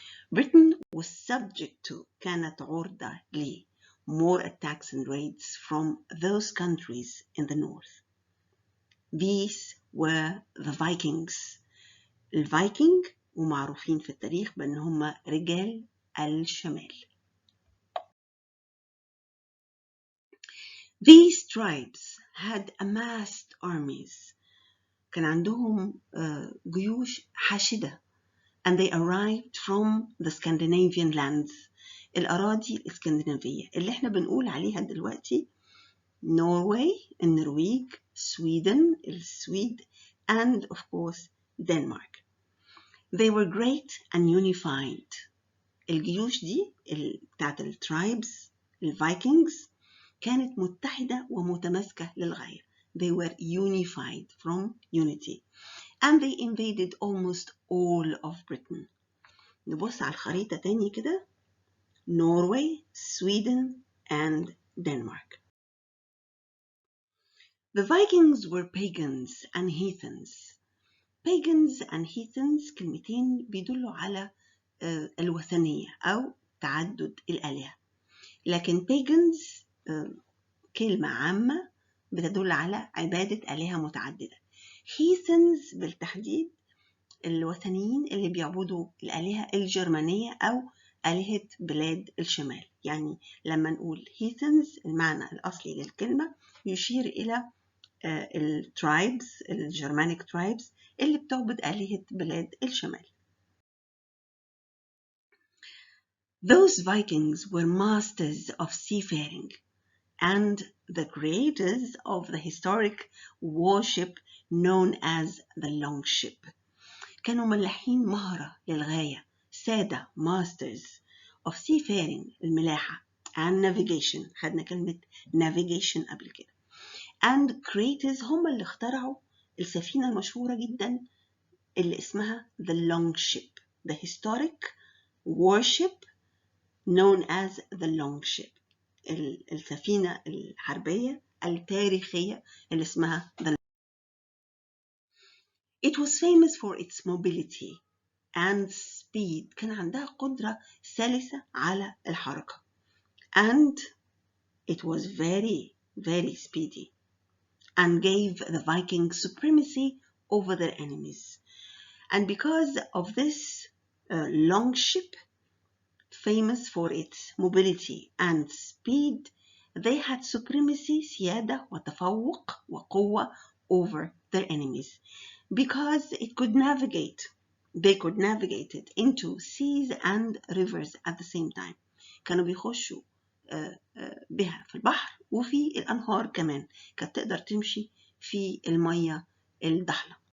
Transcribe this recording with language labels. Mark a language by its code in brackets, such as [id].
[en] Britain was subject to [ar] كانت عرضة ل [en] more attacks and raids from those countries in the north. These were the Vikings. [ar] الفايكنج ومعروفين في التاريخ بأن هم رجال الشمال. [en] These tribes had amassed armies. [ar] كان عندهم جيوش حاشدة, [en] and they arrived from the Scandinavian lands, [ar] الأراضي الإسكندنافية اللي احنا بنقول عليها دلوقتي [en] Norway, النرويج, Sweden, السويد, and of course Denmark. They were great and unified. [ar] الجيوش دي بتاعت الترايبز الفايكنجز كانت متحدة ومتماسكة للغاية. [en] They were unified from unity. And they invaded almost all of Britain. [ar] نبص على الخريطة تاني كده. [en] Norway, Sweden, and Denmark. The Vikings were pagans and heathens. Pagans and heathens [ar] كلمتين بيدلوا على الوثنية أو تعدد الآلهة. لكن pagans كلمة عامة بتدل على عبادة آلهة متعددة. heathens بالتحديد الوثنيين اللي بيعبدوا الآلهة الجرمانية أو آلهة بلاد الشمال. يعني لما نقول heathens المعنى الأصلي للكلمة يشير إلى الترايبز الجرمانيك ترايبز اللي بتعبد آلهة بلاد الشمال. [en] Those Vikings were masters of seafaring and the creators of the historic warship known as the longship. [ar] كانوا ملاحين مهرة للغاية، سادة [en] masters of seafaring [ar] الملاحة [en] and navigation، [ar] خدنا كلمة navigation قبل كده، [en] and creators [ar] هم اللي اخترعوا السفينة المشهورة جدا اللي اسمها [en] the longship، the historic warship known as the longship، [ar] السفينة الحربية التاريخية اللي اسمها [en] the It was famous for its mobility and speed. [ar] كان عندها قدرة سلسة على الحركة. [en] And it was very, very speedy and gave the Vikings supremacy over their enemies. And because of this longship, famous for its mobility and speed, they had supremacy, [ar] سيادة وتفوق وقوة [en] over their enemies. Because it could navigate, they could navigate it into seas and rivers at the same time. [ar] كانوا بيخشوا بها في البحر وفي الأنهار كمان، كانت تقدر تمشي في المية الضحلة.